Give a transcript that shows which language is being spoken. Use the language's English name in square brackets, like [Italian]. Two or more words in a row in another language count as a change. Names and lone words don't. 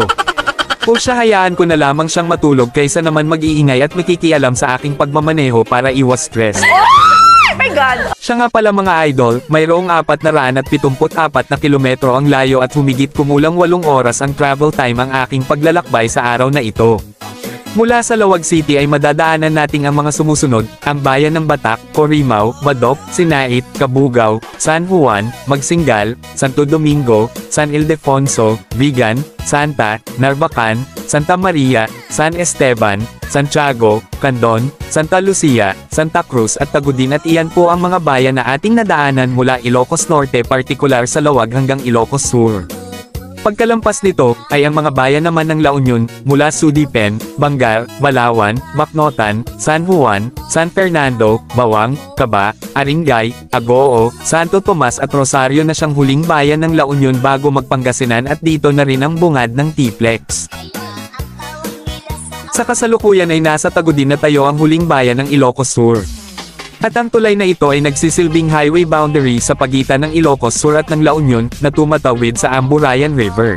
[Filipino] O siya, hayaan ko na lamang siyang matulog kaysa naman mag-iingay at makikialam sa aking pagmamaneho para iwas stress. [English] Oh my God! [Filipino] Siya nga pala mga idol, mayroong 474 na kilometro ang layo at humigit kumulang 8 oras ang [English] travel time [Filipino] ang aking paglalakbay sa araw na ito. Mula sa Lawag City ay madadaanan nating ang mga sumusunod, ang bayan ng Batac, Corimao, Badok, Sinait, Cabugao, San Juan, Magsingal, Santo Domingo, San Ildefonso, Vigan, Santa, Narvacan, Santa Maria, San Esteban, Santiago, Candon, Santa Lucia, Santa Cruz at Tagudin at iyan po ang mga bayan na ating nadaanan mula Ilocos Norte partikular sa Lawag hanggang Ilocos Sur. Pagkalampas nito, ay ang mga bayan naman ng La Union, mula Sudipen, Bangar, Balawan, Macnotan, San Juan, San Fernando, Bawang, Caba, Aringay, Agoo, Santo Tomas at Rosario na siyang huling bayan ng La Union bago magpangasinan at dito na rin ang bungad ng T-Plex. Sa kasalukuyan ay nasa Tagudin na tayo ang huling bayan ng Ilocos Sur. At ang tulay na ito ay nagsisilbing highway boundary sa pagitan ng Ilocos Sur at ng La Union na tumatawid sa Amburayan River.